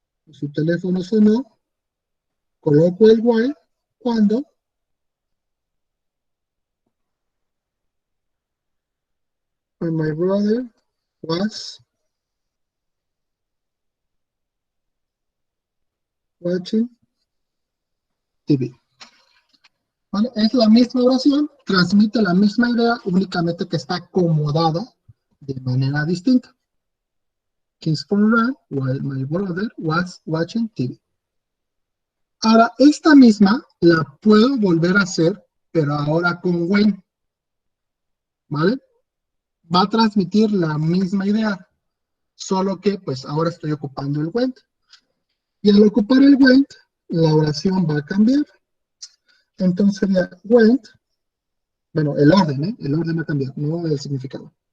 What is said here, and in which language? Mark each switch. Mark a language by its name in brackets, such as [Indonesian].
[Spanish] Su teléfono sonó. Coloco el while cuando [English] my brother was watching TV. [Spanish] ¿Vale? Es la misma oración, transmite la misma idea, únicamente que está acomodada de manera distinta. [English] His phone rang while my brother was watching TV. [Spanish] Ahora, esta misma la puedo volver a hacer, pero ahora con when. ¿Vale? Va a transmitir la misma idea, solo que pues ahora estoy ocupando el when. Y al ocupar el when, la oración va a cambiar. Entonces sería went, bueno, el orden va a cambiar, no el significado.